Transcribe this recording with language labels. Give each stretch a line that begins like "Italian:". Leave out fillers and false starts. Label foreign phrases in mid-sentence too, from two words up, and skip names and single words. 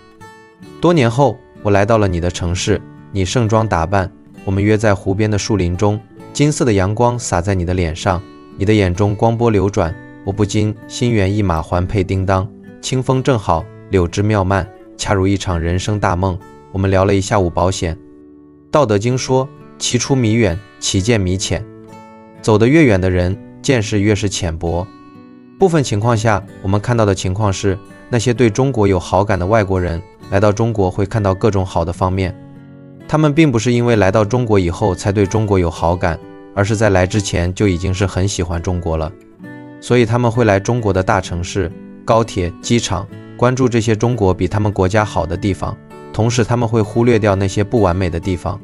Chinese: 多年後，我來到了你的城市，你盛裝打扮，我們約在湖邊的樹林中，金色的陽光灑在你的臉上，你的眼中光波流轉，我不禁心猿意馬，環佩叮當。清風正好，柳枝妙曼，恰如一場人生大夢。我們聊了一下午保險。道德經說：其出彌遠，其見彌淺。走得越遠的人，見識越是淺薄。部分情況下，我們看到的情況是，那些對中國有好感的外國人來到中國會看到各種好的方面。他們並不是因為來到中国以後才对中國有好感，而是在來之前就已經是很喜歡中国了。所以他們會來中國的大城市、高鐵、機場，關注這些中國比他們國家好的地方，同時他們會忽略掉那些不完美的地方。